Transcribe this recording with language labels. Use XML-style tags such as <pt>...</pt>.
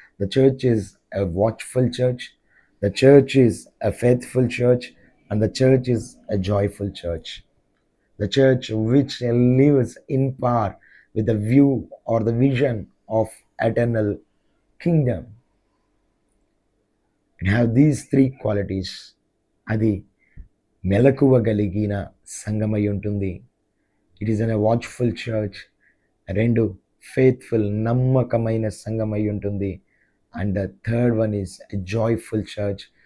<en>The church is a watchful church, the church is a faithful church and the church is a joyful church. The church which lives in power with the view or the vision of eternal kingdom. It have these 3 qualities.</en> <te>అది మెలకువగలిగిన సంఘమై ఉంటుంది.</te> <en>It is a watchful church.</en> <te>2 faithful నమ్మకమైన సంఘమై ఉంటుంది.</te> <en>And the third one is a joyful church.</en>